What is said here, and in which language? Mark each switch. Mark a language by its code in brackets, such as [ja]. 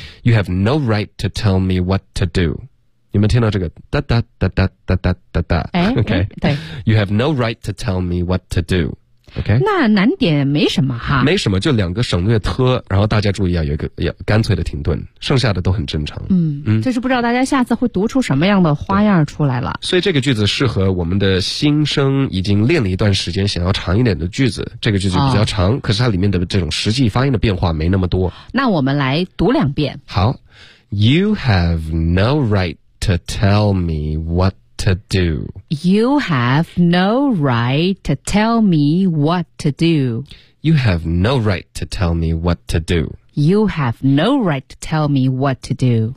[en] You have no right to tell me what to do。 [zh] 你们听到这个哒哒哒哒哒哒哒哒 ？OK，对。 [en] You have no right to tell me what to do。 OK， [zh] 那难点没什么哈，没什么，就两个省略 t， 然后大家注意啊，有一个要干脆的停顿，剩下的都很正常。嗯，就是不知道大家下次会读出什么样的花样出来了。所以这个句子适合我们的新生，已经练了一段时间，想要长一点的句子。这个句子比较长，可是它里面的这种实际发音的变化没那么多。那我们来读两遍。 [en] 好 ，You have no right to tell me what. To do. You have no right to tell me what to do. You have no right to tell me what to do. You have no right to tell me what to do.